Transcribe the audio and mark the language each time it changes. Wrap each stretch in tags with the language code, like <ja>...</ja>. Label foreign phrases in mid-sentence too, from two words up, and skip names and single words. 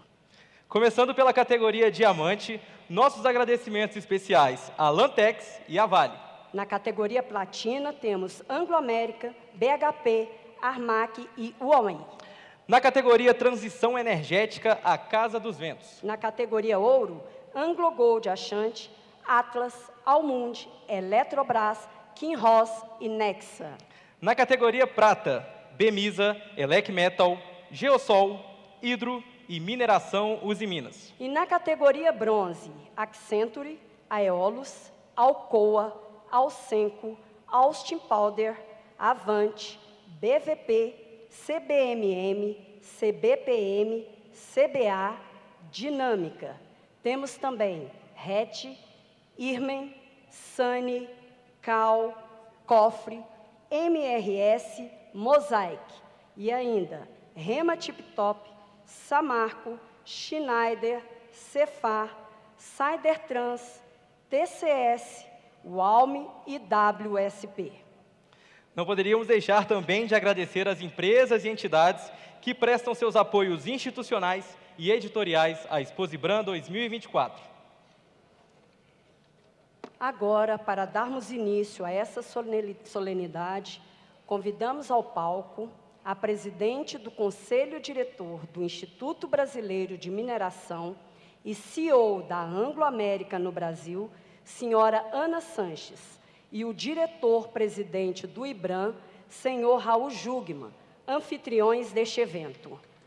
<pt>Começando pela categoria Diamante, nossos agradecimentos especiais à Lantex e à Vale. Na categoria Platina temos Anglo-América, BHP, Armac e Huawei. Na categoria Transição Energética, a Casa dos Ventos. Na categoria Ouro, AngloGold Ashanti, Atlas, Almundi, Eletrobras, Kinross e Nexa. Na categoria Prata, Bemisa, Elec Metal, Geosol, Hidro e Mineração Uzi Minas. E na categoria Bronze, Accenture, Aeolus, Alcoa, Alcenco, Austin Powder, Avante, BVP, CBMM, CBPM, CBA, Dinâmica. Temos também RET, Irmen, Sani, Cal, Cofre, MRS, Mosaic e ainda Rema Tip Top, Samarco, Schneider, Cefar, Cydertrans, TCS, Walme e WSP. Não poderíamos deixar também de agradecer às empresas e entidades que prestam seus apoios institucionais e editoriais à Exposibran 2024. Agora, para darmos início a essa solenidade, convidamos ao palco a presidente do Conselho Diretor do Instituto Brasileiro de Mineração e CEO da Anglo-América no Brasil, senhora Ana Sanches, e o diretor-presidente do IBRAM, senhor Raul Jugman, anfitriões deste evento.</pt>